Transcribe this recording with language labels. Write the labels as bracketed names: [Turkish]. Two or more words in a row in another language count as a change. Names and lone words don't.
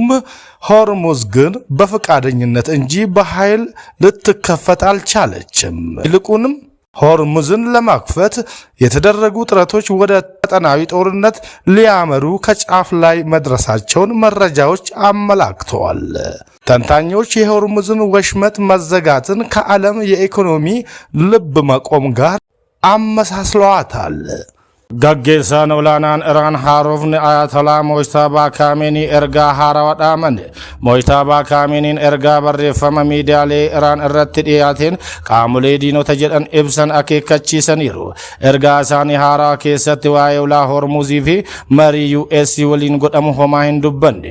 [Amharic] ሆርሙዝ ግን በፈቃደኝነት እንጂ በኃይል ልትከፈት አልቻለችም። ይልቁንም ሆርሙዝን ለማክፈት የተደረጉ ጥረቶች ወደ ቀጠናዊ ጦርነት ሊያመሩ ከጫፍ ላይ መድረሳቸውን መረጃዎች አመላክተዋል። ተንታኞች የሆርሙዝን ወሽመጥ መዘጋትን ከዓለም የኢኮኖሚ ልብ መቆም ጋር [Oromo] አመሳስለዋታል። Gaggeessaan olaanaan Iraan haarofni Ayatollah Mojtabaa Kaameenii ergaa haarawaa dhaamane. Mojtabaa Kaameniin ergaa barreeffama miidiyaalee Iraan irratti dhiyaateen qaamolee diinota jedhan ibsan akeekkachiisaniiru. Ergaa isaanii haarawaa keessatti waa'ee ulaa Hormuzii fi marii US waliin godhamu homaa hin dubbanne.